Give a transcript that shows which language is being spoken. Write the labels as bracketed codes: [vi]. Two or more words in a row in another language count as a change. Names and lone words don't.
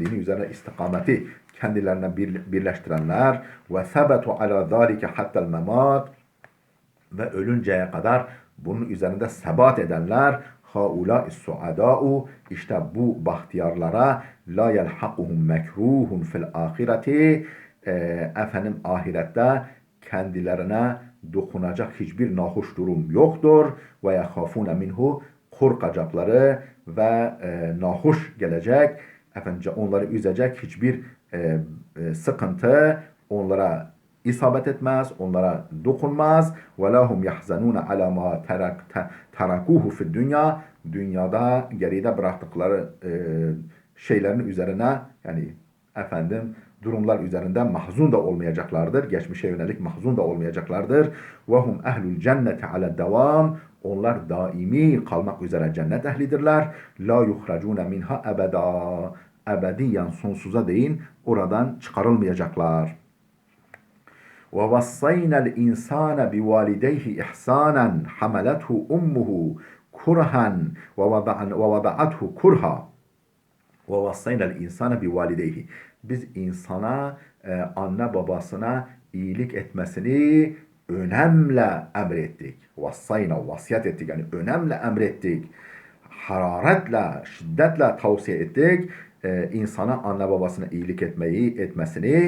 [tr] dini üzerine istikameti kendilerine birleştirenler [ar] وثبتوا على ذلك حتى الممات, [tr] ve ölünceye kadar bunun üzerinde sebat edenler, [ar] هؤلاء سعداء, [tr] işte bu bahtiyarlara [ar] لا يلحقهم مكروه في الآخرة, [tr] efendim ahirette kendilerine dokunacak hiçbir nahoş durum yoktur. [ar] ويخافون منه, [tr] korkacakları ve nahoş gelecek, efendim onları üzecek hiçbir sıkıntı onlara isabet etmez, onlara dokunmaz. [ar] وَلَهُمْ يَحْزَنُونَ عَلَى مَا تَرَكُوهُ فِي الدُّنْيَا, [tr] dünyada geride bıraktıkları şeylerin üzerine, yani efendim durumlar üzerinde mahzun da olmayacaklardır. Geçmişe yönelik mahzun da olmayacaklardır. [ar] وَهُمْ اَهْلُ الْجَنَّةِ عَلَى الدَّوَامِ, [tr] onlar daimi kalmak üzere cennet ehlidirler. [ar] لَا يُخْرَجُونَ مِنْهَا أَبَدًا, [tr] ebediyen sonsuza değin oradan çıkarılmayacaklar. [ar] وَوَصَّيْنَا الْاِنْسَانَ بِوَالِدَيْهِ اِحْسَانًا حَمَلَتْهُ اُمُّهُ كُرْهًا وَوَضَعَتْهُ كُرْهًا وَوَصَّيْنَا الْاِنْسَانَ بِوَالِدَيْهِ, [tr] biz insana, anne babasına iyilik etmesini önemle emrettik. Vassayna, vasiyet ettik, yani önemle emrettik. Hararetle, şiddetle tavsiye ettik. İnsana anne babasına iyilik etmesini.